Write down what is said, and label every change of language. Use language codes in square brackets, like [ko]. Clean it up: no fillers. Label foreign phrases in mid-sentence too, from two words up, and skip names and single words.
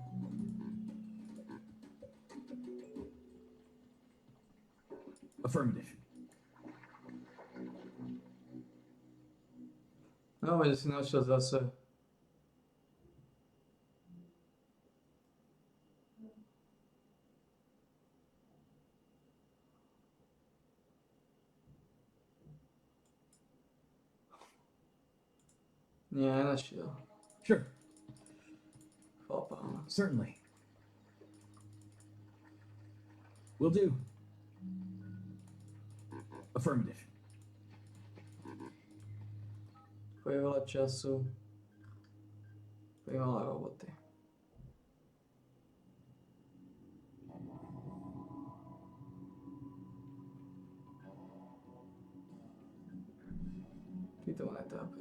[en] Affirmative. [sk] No, že si našiel zase. Nie, nenašiel. [en] Sure. [sk] Chlapa. [en] Certainly. Will do. Affirmative. [sk] Bude veľa času. Bude veľa roboty. Títo ma netrápia.